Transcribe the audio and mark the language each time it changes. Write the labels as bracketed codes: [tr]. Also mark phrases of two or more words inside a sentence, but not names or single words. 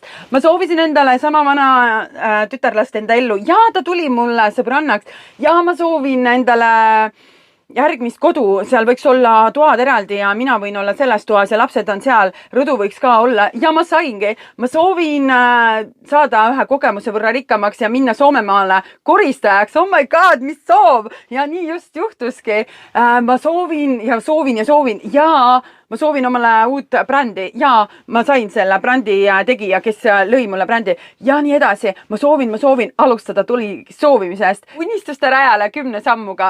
[et] Ma soovisin endale sama vana tütarlast enda ellu ja ta tuli mulle sõbrannaks ja ma soovin endale järgmist kodu, seal võiks olla toad eraldi ja mina võin olla selles toas ja lapsed on seal, rõdu võiks ka olla ja ma saingi. Ma soovin saada ühe kogemuse võrra rikkamaks ja minna Soomemaale koristajaks. [en] Oh my god, [et] mis soov! Ja nii just juhtuski. Ma soovin ja ma soovin omale uut brändi ja ma sain selle brändi tegija, kes lõi mulle brändi ja nii edasi. Ma soovin, alustada tuli soovimisest. Unistuste rajale 10 sammuga.